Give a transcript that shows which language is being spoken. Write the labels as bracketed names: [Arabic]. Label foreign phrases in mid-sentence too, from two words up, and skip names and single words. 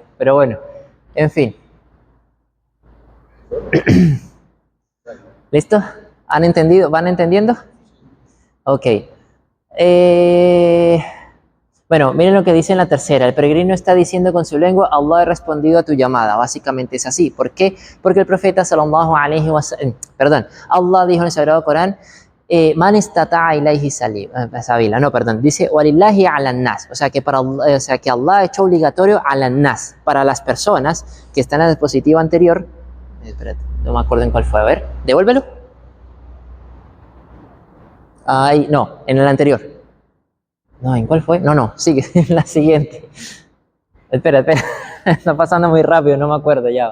[Spanish] Pero bueno, en fin. ¿Listo? ¿Han entendido? ¿Van entendiendo? Ok. Bueno, miren lo que dice en la tercera. El peregrino está diciendo con su lengua, Allah ha respondido a tu llamada. Básicamente es así. ¿Por qué? Porque el profeta [Arabic] صلى الله عليه وسلم, [Spanish] perdón, Allah dijo en el Sagrado Corán, [Arabic] من استطاع إليه سبيلا. [Spanish] No, perdón, dice, [Arabic] ولله على الناس. [Spanish] O sea que o sea que Allah ha hecho obligatorio [Arabic] على الناس [Spanish] para las personas que están en la diapositiva anterior. Espérate, no me acuerdo en cuál fue. A ver, devuélvelo. Ay, no, en el anterior. No, ¿en cuál fue? No, sigue, en la siguiente. Espera, está pasando muy rápido, no me acuerdo ya.